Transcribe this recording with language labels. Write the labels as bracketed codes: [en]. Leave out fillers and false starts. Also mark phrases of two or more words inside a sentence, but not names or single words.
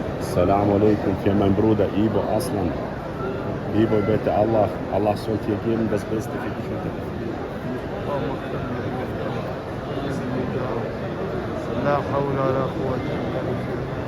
[ar] السلام عليكم. [de] Für mein Bruder Ibo Aslan. Ibo, bitte Allah soll dir geben das Beste für dich und deine [ar] لا حول ولا قوة إلا بالله.